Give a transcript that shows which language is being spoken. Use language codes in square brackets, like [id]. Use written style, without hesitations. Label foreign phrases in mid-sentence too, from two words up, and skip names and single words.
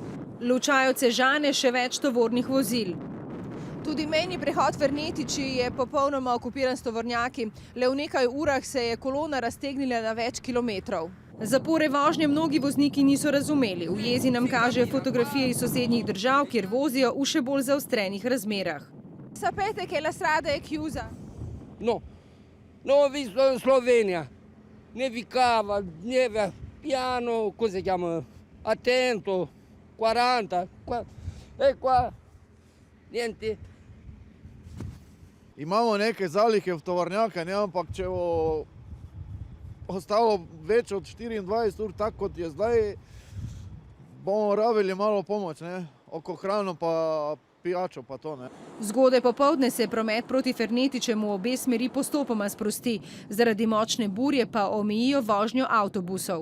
[sl] Lučajo Sežane še več tovornih vozil. Tudi mejni prehod Fernetiči je popolnoma okupiran s tovornjaki. Le v nekaj urah se je kolona raztegnila na več kilometrov. Zapore vožnje mnogi vozniki niso razumeli. V jezi nam kažejo fotografije iz sosednjih držav, kjer vozijo v še bolj zaostrenih razmerah. [it] Sapete che la strada è chiusa? No, ho visto Slovenia, nevicava, neve piano, come si chiama, attento, 40, e qua, niente. [sl] Imamo neke zalihe v tovornjaka, ampak če bo ostalo več od 24 ur, tako kot je zdaj, bomo rabili malo pomoč, oko hrano pa pijačo pa to. Zgodaj popoldne se promet proti Fernetičemu v obe smeri postopoma sprosti, zaradi močne burje pa omejijo vožnjo avtobusov.